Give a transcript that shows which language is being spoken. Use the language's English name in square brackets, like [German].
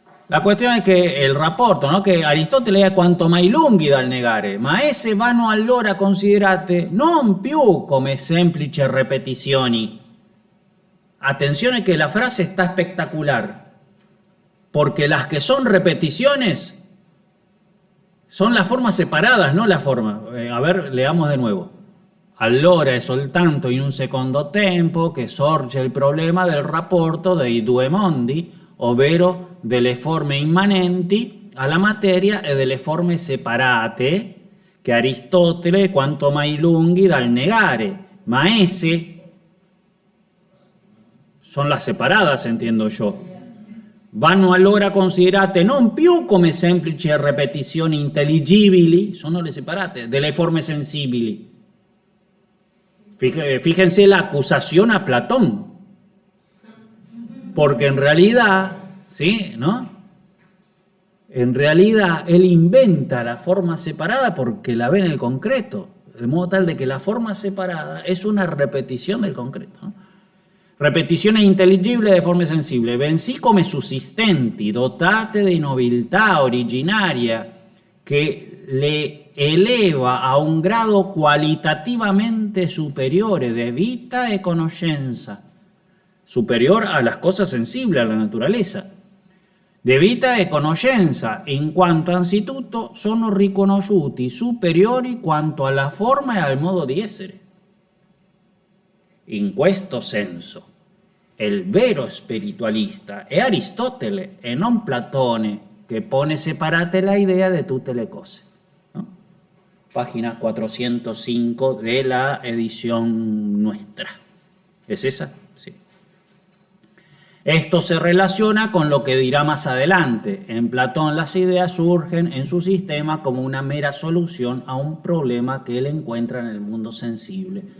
[Italian] La cuestione è che il rapporto, no? Che Aristotele è quanto mai lunghi dal negare, ma esse vanno allora considerate non più come semplici repetizioni. Attenzione [Spanish] que la frase está espectacular, porque las que son repeticiones son las formas separadas, no la forma. A ver, leamos de nuevo. [Italian] Allora è soltanto in un secondo tempo che sorge il problema del rapporto dei due mondi, ovvero delle forme immanenti alla materia e delle forme separate che Aristotele quanto mai lunghi dal negare, ma esse [Spanish] son las separadas, entiendo yo. [Italian] Vanno allora considerate non più come semplici ripetizioni intelligibili, sono le separate, delle forme sensibili. [Spanish] Fíjense la acusación a Platón, porque en realidad, ¿sí? ¿No? En realidad él inventa la forma separada porque la ve en el concreto, de modo tal de que la forma separada es una repetición del concreto, ¿no? [Italian] Repetizione intelligibile de forme sensibili, bensì come sussistenti, dotate di nobiltà originaria, che le eleva a un grado qualitativamente superiore de vita e conoscenza, [Spanish] superior a las cosas sensibles, a la naturaleza, [Italian] de vita e conoscenza, in quanto anzitutto sono riconosciuti superiori quanto alla forma e al modo di essere. In questo senso, il vero spiritualista è Aristotele e non Platone, che pone separate la idea de tutte le cose. [Spanish] ¿No? Página 405 de la edición nuestra. ¿Es esa? Sí. Esto se relaciona con lo que dirá más adelante. En Platón las ideas surgen en su sistema como una mera solución a un problema que él encuentra en el mundo sensible.